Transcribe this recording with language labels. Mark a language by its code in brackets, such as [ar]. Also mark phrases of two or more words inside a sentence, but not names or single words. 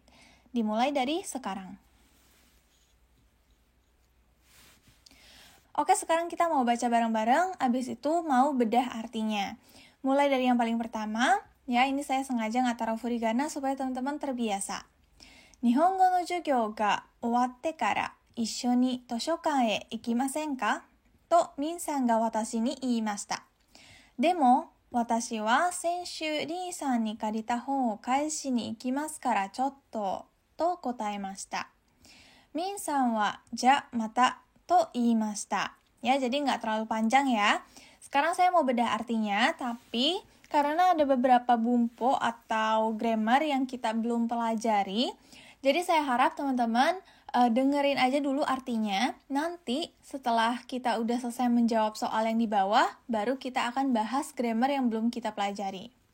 [id] Dimulai dari sekarang. Oke, sekarang kita mau baca bareng-bareng, abis itu mau bedah artinya. Mulai dari yang paling pertama, ya ini saya sengaja nggak taruh furigana supaya teman-teman terbiasa. [ja] 日本語の授業が終わってから一緒に図書館へ行きませんか? とミンさんが私に言いました。でも, 私は先週リーさんに借りた本を返しに行きますからちょっとと答えました。ミンさんはじゃまたと言いました。 [id] Ya, jadi nggak terlalu panjang ya. Sekarang saya mau bedah artinya, tapi karena ada beberapa bumpo atau grammar yang kita belum pelajari, jadi saya harap teman-teman dengerin aja dulu artinya. Nanti setelah kita udah selesai menjawab soal yang di bawah, baru kita akan bahas grammar yang belum kita pelajari.